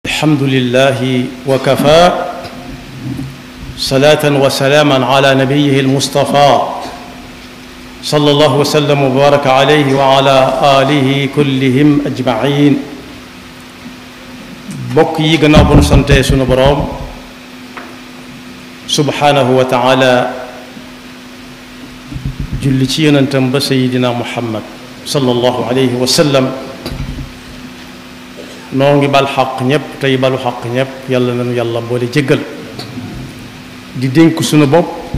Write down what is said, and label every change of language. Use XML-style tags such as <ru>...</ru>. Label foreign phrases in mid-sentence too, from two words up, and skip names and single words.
<ar>الحمد لله وكفى صلاة وسلاما على نبيه المصطفى صلى الله وسلم وبارك عليه وعلى آله كلهم أجمعين</ar> <wo>bokk yi gannaaw bu nu sante sunu boroom</wo> <ar>سبحانه وتعالى</ar> <wo>julli ci yonentam ba</wo> <ar>سيدنا محمد صلى الله عليه وسلم</ar> <wo>noo ngi bal xaq ñépp tey balu xaq ñépp yàlla nañu yàlla boole jéggal di dénk sunu bopp</wo>